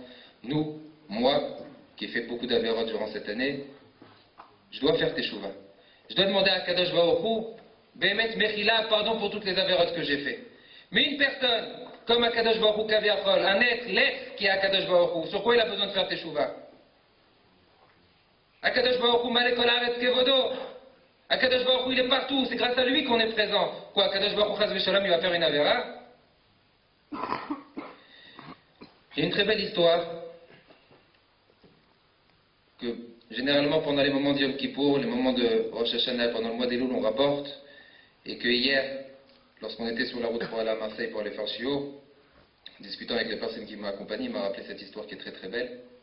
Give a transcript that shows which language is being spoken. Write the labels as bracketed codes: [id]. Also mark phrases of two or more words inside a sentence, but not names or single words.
[fr] Nous, moi, qui ai fait beaucoup d'avérotes durant cette année, je dois faire teshuva. Je dois demander à Akadosh Baruch Hu, [he] באמת מחילה, [fr] pardon pour toutes les avérotes que j'ai fait. Mais une personne, comme Akadosh Baruch Hu Kaviachol, un être, l'être qui est Akadosh Baruch Hu, sur quoi il a besoin de faire teshuva? [he] הקדוש ברוך הוא מלא כל הארץ כבודו. [fr] Akadosh Baruch Hu il est partout, c'est grâce à lui qu'on est présent. Quoi, Akadosh Baruch Hu [he] חס ושלום, [fr] il va faire une avéra? Il y a une très belle histoire que généralement pendant les moments de Yom Kippour, les moments de Rosh Hashanah, pendant le mois d'Elul, on rapporte, et que hier, lorsqu'on était sur la route pour aller à Marseille pour aller faire Shio, discutant avec les personnes qui m'ont accompagné, il m'a rappelé cette histoire qui est très très belle.